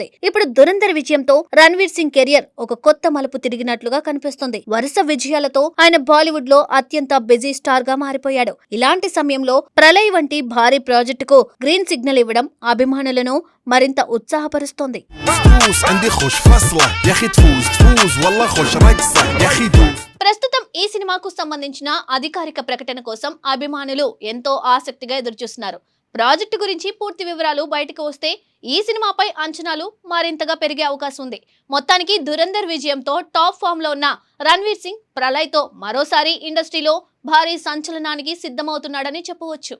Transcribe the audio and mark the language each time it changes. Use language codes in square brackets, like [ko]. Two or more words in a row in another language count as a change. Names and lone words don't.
[te] ఇప్పుడు దురంధర్ విజయంతో రణ్వీర్ సింగ్ కెరియర్ ఒక కొత్త మలుపు తిరిగినట్లుగా కనిపిస్తుంది. వరుస విజయాలతో ఆయన బాలీవుడ్ లో అత్యంత [en] busy star [te] గా మారిపోయాడు. ఇలాంటి సమయంలో ప్రళయ్ వంటి భారీ ప్రాజెక్టుకు [en] green signal [te] ఇవ్వడం అభిమానులను మరింత ఉత్సాహపరుస్తోంది. [ar] تفوز عندي خوش فصلة يا اخي تفوز والله خوش رقصة يا اخي دوس. [te] ప్రస్తుతం ఈ సినిమాకు సంబంధించిన అధికారిక ప్రకటన కోసం అభిమానులు ఎంతో ఆసక్తిగా ఎదురుచూస్తున్నారు. ప్రాజెక్టు గురించి పూర్తి వివరాలు బయటకు వస్తే ఈ సినిమాపై అంచనాలు మరింతగా పెరిగే అవకాశం ఉంది. మొత్తానికి దురంధర్ విజయంతో [en] top form [te] లో ఉన్న రణ్వీర్ సింగ్ ప్రళయ్తో మరోసారి ఇండస్ట్రీలో భారీ సంచలనానికి సిద్ధమవుతున్నాడని చెప్పవచ్చు.